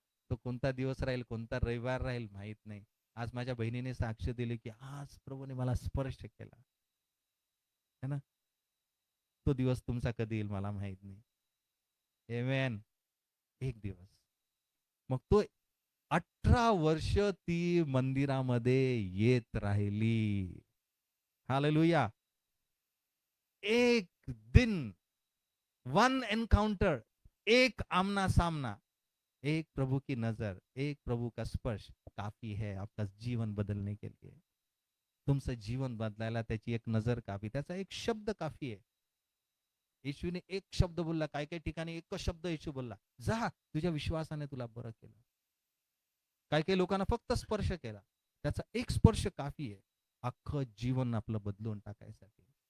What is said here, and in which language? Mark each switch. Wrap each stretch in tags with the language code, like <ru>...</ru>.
<mr>तो कोणता दिवस राहील, कोणता रविवार राहील माहित नाही. आज माझ्या बहिणीने साक्ष दिली की आज प्रभूने मला स्पर्श केला, है ना. तो दिवस तुमचा कधी येईल मला माहित नाही. आमेन. एक दिवस. मग तो 18 वर्ष ती मंदिरामध्ये येत राहिली. हालेलुया.</mr> <hi>एक दिन,</hi> <en>one encounter,</en> <hi>एक आमना सामना, एक प्रभु की नजर, एक प्रभु का स्पर्श काफी है आपका जीवन बदलने के लिए.</hi> <mr>तुमचं जीवन बदलायला त्याची एक नजर काफी, त्याचा एक शब्द काफी आहे. येशूने एक शब्द बोलला. काही काही ठिकाणी एकच शब्द येशू बोलला, जा तुझ्या विश्वासाने तुला बरं केलं. काही काही लोकांना फक्त स्पर्श केला, त्याचा एक स्पर्श काफी आहे अख्खं जीवन आपलं बदलून टाकायसाठी.</mr>